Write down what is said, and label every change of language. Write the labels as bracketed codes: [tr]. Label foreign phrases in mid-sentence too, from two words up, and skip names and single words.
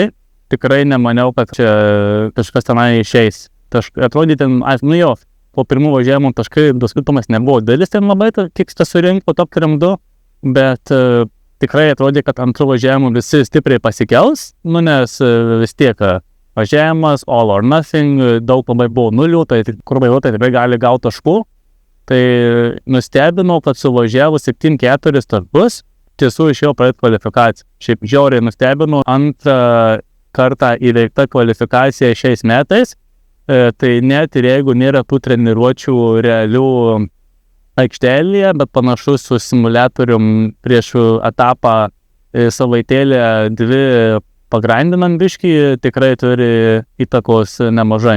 [lt] Tikrai nemaniau, kad čia kažkas tenai išeis. Atrodė ten, po pirmų važiavimų taškai skirtumas nebuvo didelis ten labai, kiek tas surinko top 3-2, bet tikrai atrodė, kad antrų važiavimų visi stipriai pasikels, nes vis tiek važiavimas, [en] all or nothing, [lt] daug labai buvo nulių, tai kur vairuotojai tikrai gali gauti taškų. Tai nustebinau, kad suvažiavus 7-4 startus, tiesų išėjo praeiti kvalifikaciją. Šiaip žiauriai nustebinau, antrą kartą įveikta kvalifikacija šiais metais, tai net ir jeigu nėra tų treniruočių realių aikštelėje, bet panašus su simuliatorium prieš etapą savaitėlę 2 pagrindinant biškį, tikrai turi įtakos nemažai.